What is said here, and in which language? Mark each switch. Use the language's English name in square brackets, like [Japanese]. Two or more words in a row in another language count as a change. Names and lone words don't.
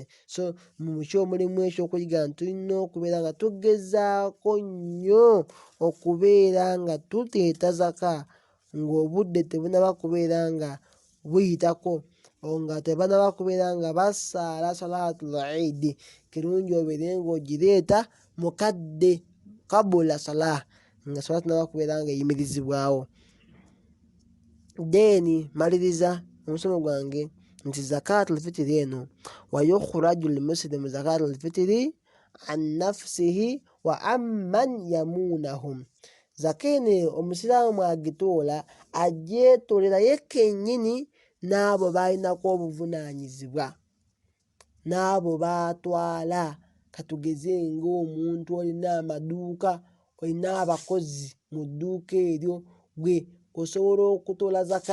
[Ganda] So mu kyo mulimu ekyokuyiga nti tulina okubeera nga tugezaako nnyo okubeera nga tuteeta zaka ng'obudde tebunaba kubeera nga buyitako nga tebanaba kubeera nga basaala [Arabic] صلاة العيد [Ganda] kirungi obeere ng'ogireeta mukadde kabula salah nga salah tenaba kubeera nga eyimirizibwawo. Then maliriza omusomo gwange nti [Arabic] زكاة الفطر [Ganda] eno [Arabic] ويخرج المسلم زكاة الفطر عن نفسه وعمن يمونهم. [Ganda] Zaka eno omusiraamu agitoola agyetoolera ye kennyini n'abo baalinako obuvunaanyizibwa n'abo baatwala. Katugeze ng'omuntu olina amaduuka olina abakozi mu dduuka eryo gwe osobola okutoola zaka